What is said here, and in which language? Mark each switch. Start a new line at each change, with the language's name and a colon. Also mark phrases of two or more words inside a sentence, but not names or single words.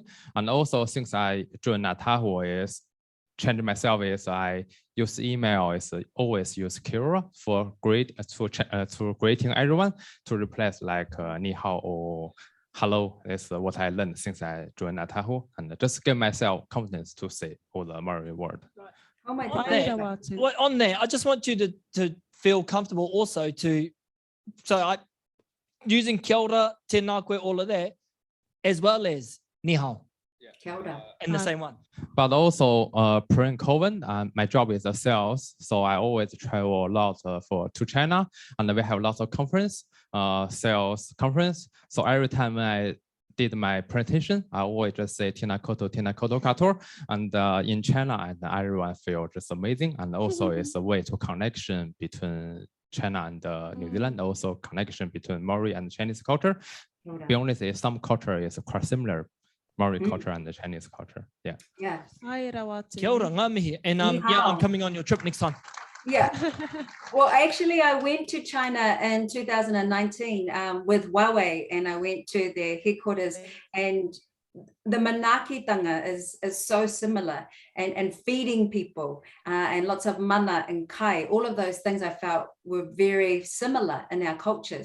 English: And also since I joined Ngāi is change myself is I use email is always use
Māori: Kia ora
English: for to greeting everyone to replace like
Chinese: ni hao
English: or hello. Is what I learned since I joined Ngāi and just give myself confidence to say all the Maori word. Oh my There. God. Well, on there, I just want you to feel comfortable also using
Māori: kia ora, tēnā koe,
English: all of that, as well as
Chinese: ni hao
Māori: Kia ora.
English: in the same one. But also pre-COVID, my job is a sales, so I always travel a lot to China, and we have lots of conference, sales conference. So every time I did my presentation, I always just say
Māori: Tina koto kator,
English: and in China, and everyone feel just amazing, and also it's a way to connection between China and New Zealand, also connection between Maori and Chinese culture. We only say some culture is quite similar, Maori culture and the Chinese culture. Yeah. Yeah.
Māori: Kia ora, ngā mihi.
English: And
Chinese: Ni
English: yeah, I'm
Chinese: hao.
English: coming on your trip next time. Yeah. Well, actually, I went to China in 2019 with Huawei, and I went to their headquarters, and the manakitanga is so similar, and feeding people and lots of mana and kai, all of those things I felt were very similar in our cultures.